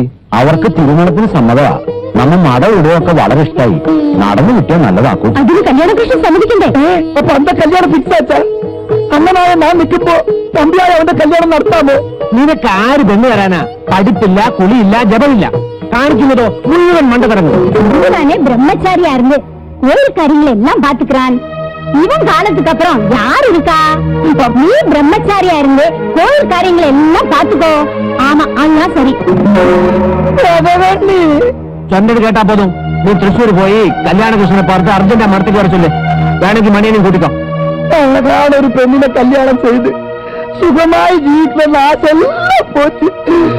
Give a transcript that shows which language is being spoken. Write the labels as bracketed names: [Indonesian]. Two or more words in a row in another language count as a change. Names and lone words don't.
[Malayalam] അവർക്ക് തിരുമണത്തിന് സമ്മതമാ. നമ്മ മടം ഇടുകയൊക്കെ വളരെ ഇഷ്ടായി. നടന്നു കിട്ടിയാൽ നല്ലതാക്കും. അതിന് കല്യാണകൃഷ്ണൻ സമ്മതിക്കണ്ടേ? അപ്പൊ അന്റെ കല്യാണം ഫിക്സ് ആച്ചാ? അങ്ങനായ ഞാൻ നിൽക്കുമ്പോ തമ്പിയായ അവന്റെ കല്യാണം നടത്താമോ? നിനക്ക് ആര് പെണ്ണ് തരാനാ? പഠിപ്പില്ല, കുളിയില്ല, ജപമില്ല. കാണിക്കുന്നതോ മുഴുവൻ മണ്ടതരങ്ങൾ. [Tamil] இதுதானே பிரம்மச்சாரியா இருந்து கோயில் காரியங்கள் எல்லாம் பாத்துக்கிறான். இவன் காலத்துக்கு அப்புறம் யார் இருக்கா? நீ பிரம்மச்சாரியா இருந்து கோயில் காரியங்கள் எல்லாம் பாத்துக்கோ. ஆமா, அண்ணா சரி. [Malayalam] ചന്ദ്രൻ കേട്ടാ പോതും. നീ തൃശ്ശൂർ പോയി കല്യാണകൃഷ്ണനെ പാർത്ത് അർജന്റ് മടത്തേക്ക് വരച്ചില്ലേ? വേണമെങ്കിൽ മണിയനും കൂട്ടിക്കോ. ഒരു പെണ്ണിനെ കല്യാണം ചെയ്ത് സുഖമായി ജീവിക്കുന്ന ആശ പോച്ച്.